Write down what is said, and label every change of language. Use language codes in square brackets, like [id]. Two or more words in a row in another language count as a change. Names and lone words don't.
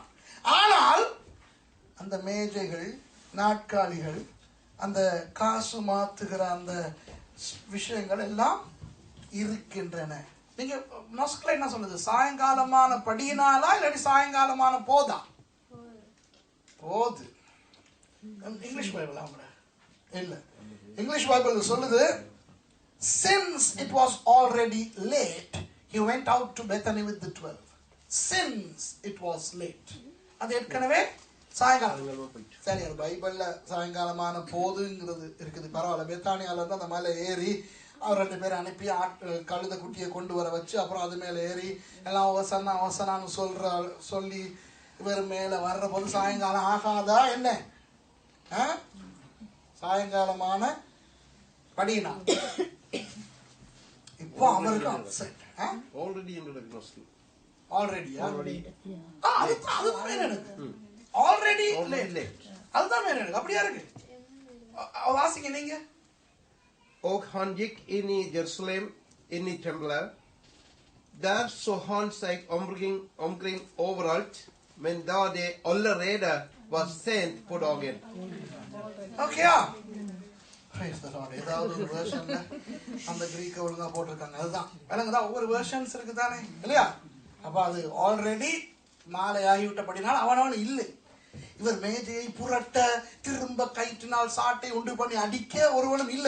[ta] ஆனால் அந்த மேஜைகள், நாட்காலிகள், அந்த காசு மாத்துகிற அந்த விஷயங்கள் எல்லாம் இருக்கின்றன. நீங்க நோஸ்குல என்ன சொல்லுது? சாயங்காலமான படியினாலா இல்லாட்டி சாயங்காலமான போதா? போது. [en] English Bible [ta] அவங்க இல்ல. [en] English Bible [ta] சொல்லுது, [en] since it was already late he went out to Bethany with the 12. Since it was late. [ta] அது ஏற்கனவே சாயங்காலம். சரி, அது பைபிள்ல சாயங்காலமான போதுங்கிறது இருக்குது, பரவாயில்ல. பெத்தானியால இருந்து அந்த மேலே ஏறி அவர் 2 பேரை அனுப்பி கழுத குட்டியை கொண்டு வர வச்சு அப்புறம் அது மேலே ஏறி எல்லாம் அவசனான்னு சொல்லி இவர் மேலே வர்ற போது சாயங்காலம் ஆகாதா என்ன? சாயங்காலமான படினா இப்போ அவருக்கு அப்செட். அப்படியா இருக்கு. வாசிங்க நீங்க. [sv] Och han gick in i Jerusalem, in i templet. Där så han sig omkring överallt, men [no] da det allerede var sent på dagen. [ta] Okay. ஏதாவது ஒரு வெர்ஷன்ல அந்த கிரீக்க ஒழுங்கா போட்டிருக்காங்க. அதுதான் விளங்குதா? ஒவ்வொரு வெர்ஷன்ஸ் இருக்கு தானே இல்லையா? அப்ப அது ஆல்ரெடி மாலை ஆகிவிட்டபடினால் அவனவன் இல்லை. இவர் மேஜையை புரட்ட திரும்ப கயிற்றினால் சாட்டை உண்டு பண்ணி அடிக்க ஒருவனும் இல்லை.